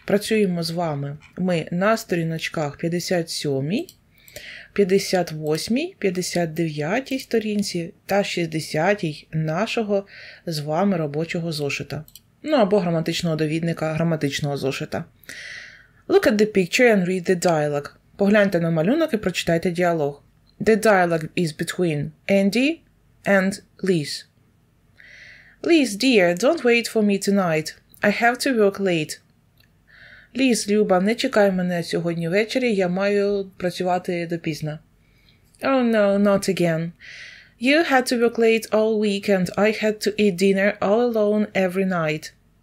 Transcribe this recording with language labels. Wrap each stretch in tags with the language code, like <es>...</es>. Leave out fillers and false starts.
<uk>Працюємо з вами ми на сторіночках 57, 58, 59 сторінці та 60 нашого з вами робочого зошита. Ну, або граматичного довідника граматичного зошита.</uk> <en>Look at the picture and read the dialogue.</en> <uk>Погляньте на малюнок і прочитайте діалог.</uk> <en>The dialogue is between Andy and Liz. Liz, dear, don't wait for me tonight. I have to work late.</en> <uk>Liz, Люба, не чекай мене сьогодні ввечері, я маю працювати допізно.</uk> <en>Oh no, not again. You had to work late all week and I had to eat dinner all alone every night.</en>